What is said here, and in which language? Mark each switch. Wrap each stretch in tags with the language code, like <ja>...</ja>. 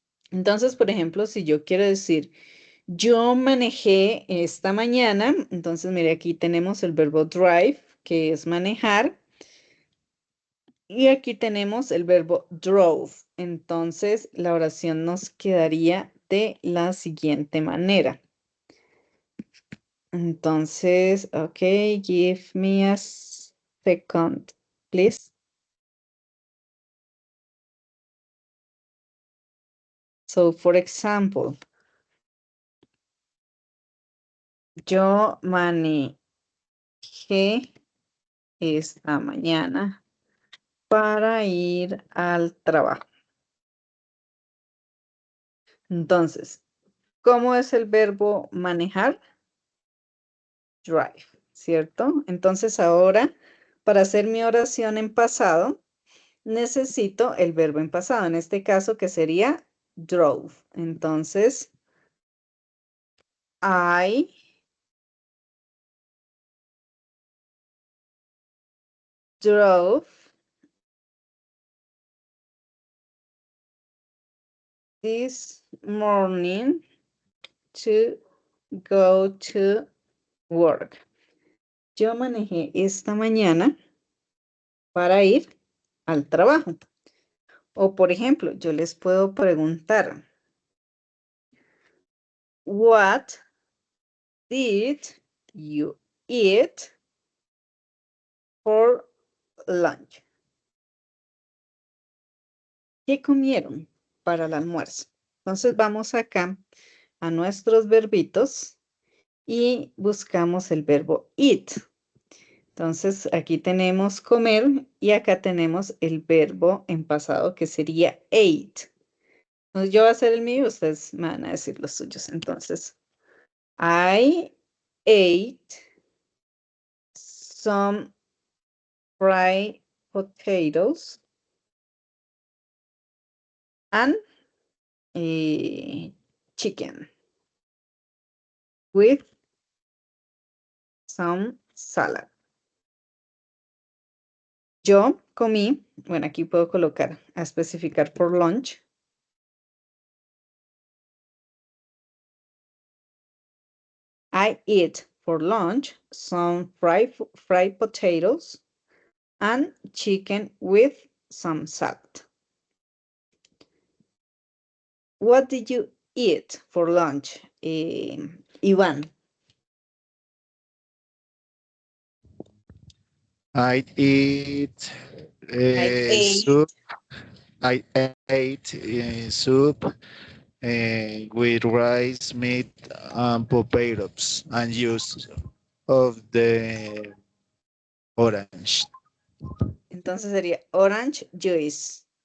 <es>Entonces, por ejemplo, si yo quiero decir, yo manejé esta mañana, entonces mire, aquí tenemos el verbo drive, que es manejar, y aquí tenemos el verbo drove. Entonces, la oración nos quedaría de la siguiente manera.</es> <en>Entonces, ok, give me a second, please. So, for example,</en> <es>yo manejé esta mañana para ir al trabajo. Entonces, ¿cómo es el verbo manejar? Drive, ¿cierto? Entonces ahora, para hacer mi oración en pasado, necesito el verbo en pasado, en este caso que sería drove.</es> <en>Entonces, I drove this morning to go to work.</en> <es>Yo manejé esta mañana para ir al trabajo. O por ejemplo, yo les puedo preguntar,</es> <en>what did you eat for lunch?</en> <es>¿Qué comieron para el almuerzo? Entonces vamos acá a nuestros verbitos y buscamos el verbo eat. Entonces aquí tenemos comer y acá tenemos el verbo en pasado que sería ate. Entonces yo voy a hacer el mío y ustedes me van a decir los suyos.</es> <en>Entonces, I ate some fried potatoes and chicken with some salad.</en> <es>Yo comí, bueno, aquí puedo colocar a especificar por lunch.</es> <en>I eat for lunch some fried potatoes and chicken with some salad. What did you eat for lunch, Iván? I eat I ate. soup. I ate soup with rice, meat, and potatoes, and juice of the orange.</en> <es>Entonces sería orange juice.</es>